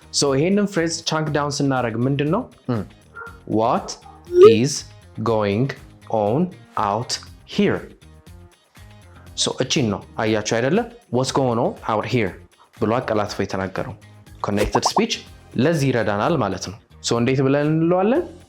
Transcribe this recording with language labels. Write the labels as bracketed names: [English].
[Amharic] So ይሄንን ፍሬዝ chunk down ስናደርግ ምንድነው? [English] What is going on out here? [Amharic] So እቺን ነው አያችሁ አይደለ? [English] What's going on out here [Amharic] ብሎ አቀላጥፎ የተናገረው። Connected speech ለዚህ ይረዳናል ማለት ነው። So እንዴት ብለን እንለዋለን?